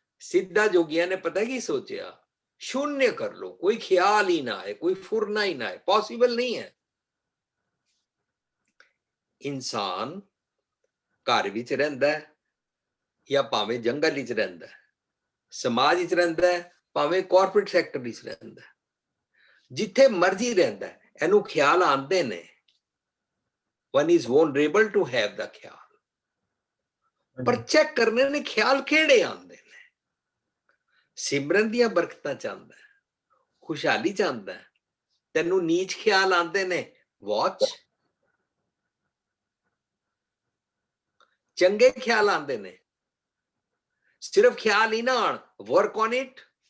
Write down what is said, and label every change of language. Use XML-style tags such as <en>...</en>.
<pa>ਸਿੱਧਾ ਜੋਗੀਆਂ ਨੇ ਪਤਾ ਕੀ ਸੋਚਿਆ,</pa> <hi>शून्य कर लो, कोई ख्याल ही ना आए, कोई फुरना ही ना आए, पॉसिबल नहीं है।</hi> <pa>ਇਨਸਾਨ ਘਰ ਵਿੱਚ ਰਹਿੰਦਾ ਹੈ ਜਾਂ ਭਾਵੇਂ ਜੰਗਲ ਵਿੱਚ ਰਹਿੰਦਾ ਹੈ, ਸਮਾਜ ਵਿੱਚ ਰਹਿੰਦਾ ਹੈ, ਭਾਵੇਂ ਕਾਰਪੋਰੇਟ ਸੈਕਟਰ ਵਿੱਚ ਰਹਿੰਦਾ ਹੈ, ਜਿੱਥੇ ਮਰਜ਼ੀ ਰਹਿੰਦਾ ਹੈ, ਇਹਨੂੰ ਖਿਆਲ ਆਉਂਦੇ ਨੇ।</pa> <en>one is vulnerable to have the</en> <pa>ਖਿਆਲ। ਪਰ ਚੈੱਕ ਕਰਨੇ ਨੇ ਖਿਆਲ ਕਿਹੜੇ ਆਉਂਦੇ ਨੇ। ਸਿਮਰਨ ਦੀਆਂ ਬਰਕਤਾਂ ਚਾਹੁੰਦਾ ਹੈ, ਖੁਸ਼ਹਾਲੀ ਚਾਹੁੰਦਾ ਹੈ, ਤੈਨੂੰ ਨੀਚ ਖਿਆਲ ਆਉਂਦੇ ਨੇ, ਵਾਚ। ਚੰਗੇ ਖਿਆਲ ਆਉਂਦੇ ਨੇ, ਸਿਰਫ ਖਿਆਲ ਹੀ ਨਾ ਆਣ,</pa> <en>Work on it.</en>